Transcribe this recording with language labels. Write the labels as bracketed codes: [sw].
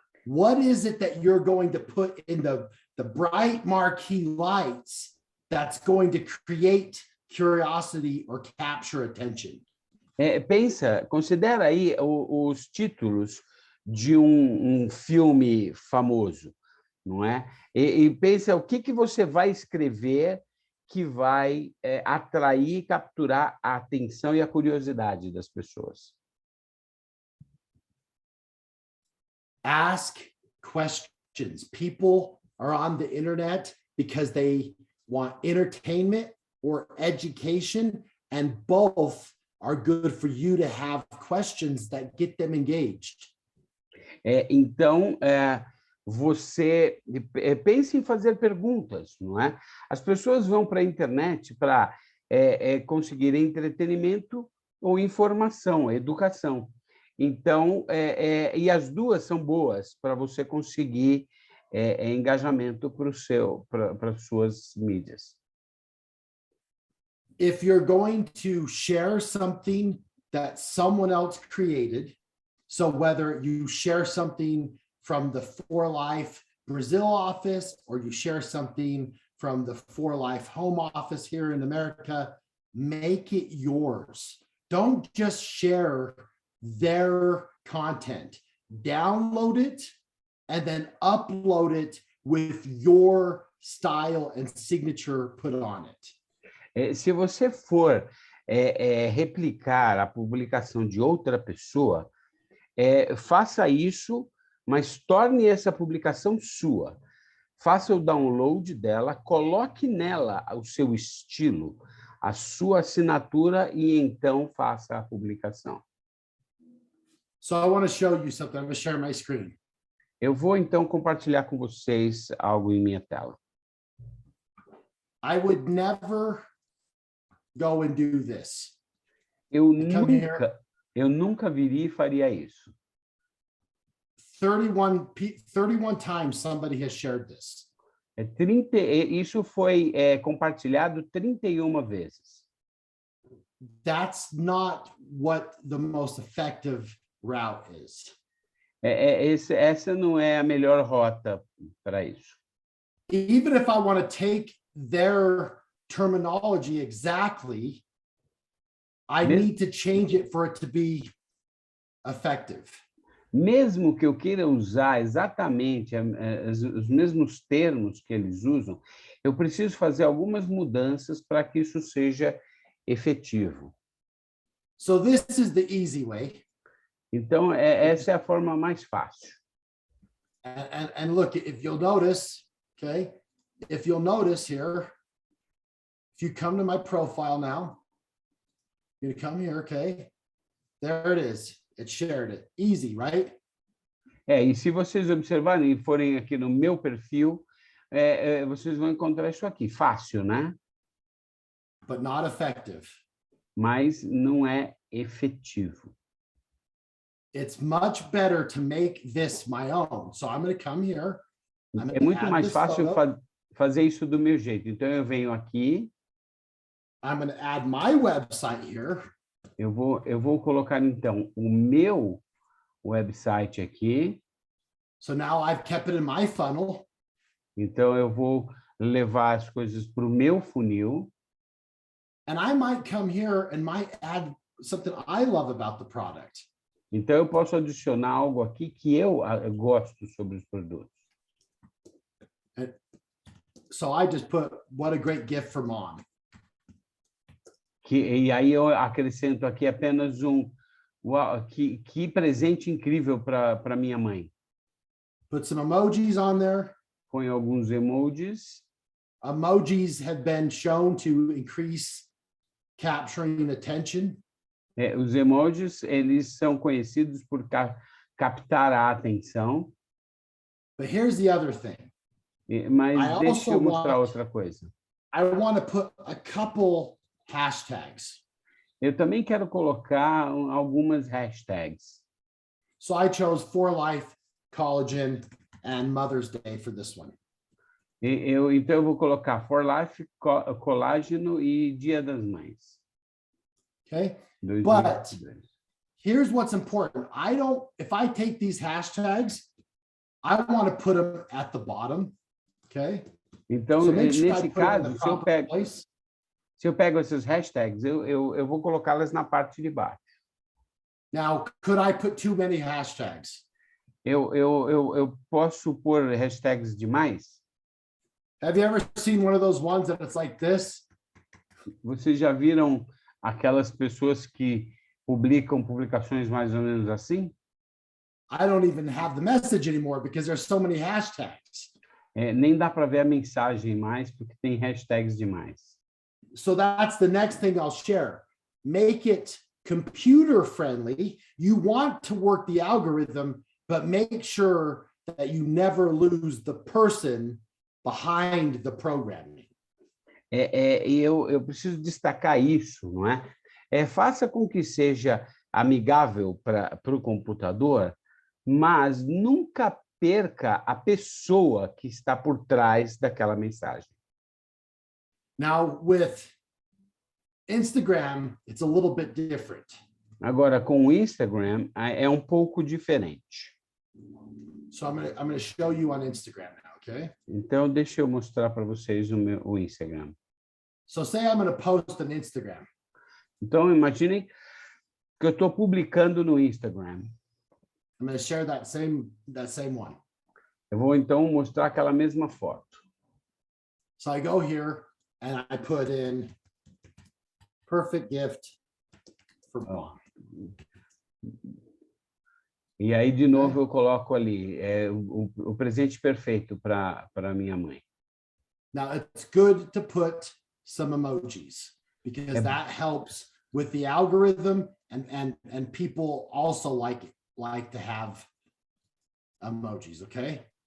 [en] What is it that you're going to put in the bright marquee lights that's going to create curiosity or capture attention? [pt] Considera aí os títulos de um filme famoso, não é? E pensa o que você vai escrever que vai atrair e capturar a atenção e a curiosidade das pessoas. [en] Ask questions. People are on the internet because they want entertainment or education, and both are good for you to have questions that get them engaged. [pt] Então, você pense em fazer perguntas, não é? As pessoas vão para a internet para conseguir entretenimento ou informação, educação. Então, e as duas são boas para você conseguir engajamento para as suas mídias. [en] If you're going to share something that someone else created, so whether you share something from the For Life Brazil office, or you share something from the For Life home office here in America, make it yours. Don't just share their content. Download it and then upload it with your style and signature put on it. [pt] Se você for replicar a publicação de outra pessoa, faça isso, mas torne essa publicação sua. Faça o download dela, coloque nela o seu estilo, a sua assinatura e então faça a publicação. [en] So I want to show you something. I'm going to share my screen. [pt] Eu vou então compartilhar com vocês algo em minha tela. [en] I would never go and do this. [pt] Eu nunca viria e faria isso. [en] 31 times somebody has shared this. [pt] Isso foi compartilhado 31 vezes. [en] That's not what the most effective route is. [pt] Essa não é a melhor rota para isso. [en] Even if I want to take their terminology exactly, I need to change it for it to be effective. [pt] Mesmo que eu queira usar exatamente os mesmos termos que eles usam, eu preciso fazer algumas mudanças para que isso seja efetivo. [en] So this is the easy way. [pt] Então, essa é a forma mais fácil. [en] And look, if you'll notice, okay, if you'll notice here, if you come to my profile now, you're gonna come here, okay? There it is. It shared it. Easy, right? [pt] E se vocês observarem e forem aqui no meu perfil, vocês vão encontrar isso aqui. Fácil, né? [en] But not effective. [pt] Mas não é efetivo. [en] It's much better to make this my own. So I'm going to come here. [pt] É muito mais fácil fazer isso do meu jeito. Então, eu venho aqui. [en] I'm going to add my website here. [pt] Eu vou colocar, então, o meu website aqui. [en] So now I've kept it in my funnel. [pt] Então, eu vou levar as coisas para o meu funil. [en] And I might come here and might add something I love about the product. [pt] Então, eu posso adicionar algo aqui que eu gosto sobre os produtos. [en] So I just put, what a great gift for mom. [pt] E aí eu acrescento aqui apenas uau, que presente incrível para minha mãe. [en] Put some emojis on there. [pt] Põe alguns emojis. [en] Emojis have been shown to increase capturing attention. [pt] Os emojis, eles são conhecidos por captar a atenção. [en] But here's the other thing. [pt] Mas deixa eu mostrar outra coisa. [en] I want to put a couple hashtags. [pt] Eu também quero colocar algumas hashtags. [en] So I chose For Life, Collagen, and Mother's Day for this one. [pt] Então eu vou colocar For Life, colágeno e Dia das Mães. [en] Okay? But here's what's important. If I take these hashtags, I want to put them at the bottom. Okay? [pt] Então, [en] so [pt] nesse caso, se eu pego essas hashtags, eu vou colocá-las na parte de baixo. [en] Now, could I put too many hashtags? [pt] Eu posso pôr hashtags demais? [en] Have you ever seen one of those ones that it's like this? [pt] Vocês já viram aquelas pessoas que publicam publicações mais ou menos assim? [en] I don't even have the message anymore because there's so many hashtags. [pt] Nem dá para ver a mensagem mais porque tem hashtags demais. [en] So that's the next thing I'll share. Make it computer friendly. You want to work the algorithm, but make sure that you never lose the person behind the programming. [pt] Eu preciso destacar isso, não é? Faça com que seja amigável para o computador, mas nunca perca a pessoa que está por trás daquela mensagem. [en] Now, with Instagram, it's a little bit different. [pt] Agora, com o Instagram, é um pouco diferente. [en] So I'm going to show you on Instagram now, okay? [pt] Então, deixa eu mostrar para vocês o Instagram. [en] So say I'm going to post on Instagram. [pt] Então, imaginem que eu estou publicando no Instagram. [en] I'm going to share that same one. [pt] Eu vou, então, mostrar aquela mesma foto. [en] So I go here and I put in perfect gift for mom. [pt] E aí, de novo, eu coloco ali o presente perfeito para minha mãe. [en] Now, it's good to put some emojis because that helps with the algorithm and people also like to have emojis, okay?